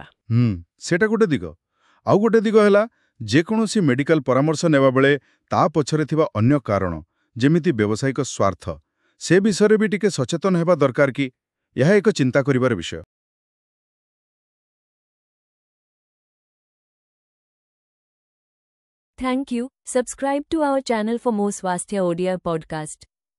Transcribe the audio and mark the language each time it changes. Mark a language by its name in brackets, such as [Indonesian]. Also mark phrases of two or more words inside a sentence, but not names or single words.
[Odia] ସେଇଟା ଗୋଟେ ଦିଗ। ଆଉ ଗୋଟେ ଦିଗ ହେଲା, ଯେକୌଣସି ମେଡିକାଲ ପରାମର୍ଶ ନେବାବେଳେ ତା ପଛରେ ଥିବା ଅନ୍ୟ କାରଣ, ଯେମିତି ବ୍ୟବସାୟିକ ସ୍ୱାର୍ଥ, ସେ ବିଷୟରେ ବି ଟିକେ ସଚେତନ ହେବା ଦରକାର କି? ଏହା ଏକ ଚିନ୍ତା କରିବାର ବିଷୟ। [English] Thank you. Subscribe to our channel for more Swasthya ODI podcast.